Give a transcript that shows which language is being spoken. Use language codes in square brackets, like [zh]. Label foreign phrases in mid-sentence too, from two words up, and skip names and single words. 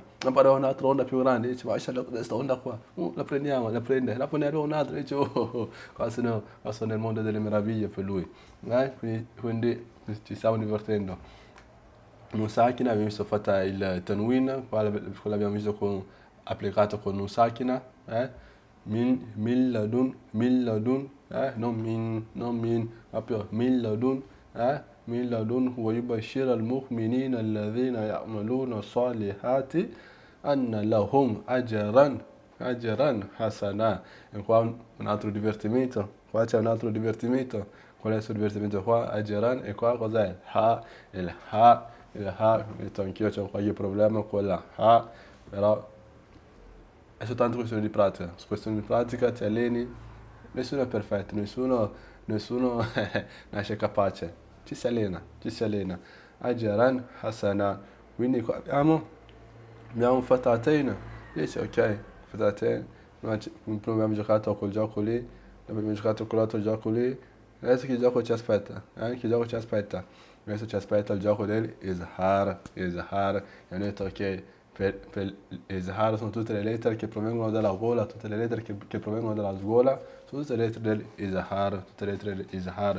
[it] Ma poi un'altra onda più grande, dice, mashallah, questa onda qua, la prendiamo, la prende. Dopo ne arriva un'altra, dice, qua sono nel mondo delle meraviglie per lui. Quindi ci stiamo divertendo. Un sakina abbiamo visto fatta il tanwin, qua l'abbiamo visto applicato con un sakina, [ar] من لدن, [it] non min, proprio [ar] من لدن ويبشر المؤمنين الذين يعملون الصالحات أن لهم أجرا حسنا. [it] E qua un altro divertimento, qua c'è un altro divertimento. Qual è il suo divertimento qua? Ajran, e qua cos'è? Il ha, ho detto anch'io c'ho qualche problema con la ha, però è soltanto questione di pratica. Su questione di pratica ti alleni, nessuno è perfetto, nessuno nasce capace, ci si allena. [ar] أجرا حسنا. [it] Quindi qua abbiamo fatatain, dice ok, fatatain, prima abbiamo giocato quel gioco lì, abbiamo giocato quell'altro gioco lì, adesso che gioco ci aspetta? Adesso ci aspetta il gioco del Izhar. E hanno detto che per Izhar sono tutte le lettere che provengono dalla gola, tutte le lettere che provengono dalla sgola, sono tutte le lettere del Izhar, tutte le lettere del Izhar.